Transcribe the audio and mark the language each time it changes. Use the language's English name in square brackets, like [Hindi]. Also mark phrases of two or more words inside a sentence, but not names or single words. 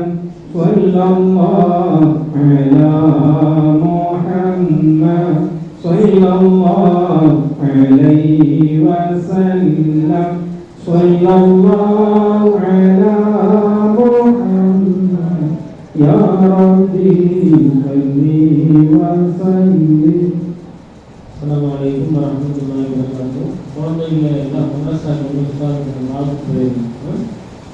[Arabic] صلى الله على محمد صلى الله عليه وسلم. صلى الله على ربي صلي وسلم. السلام عليكم ورحمة الله وبركاته. [Tamil] குழந்தைகளை எல்லாம் மதரசாக்கு வந்து வாழ்த்து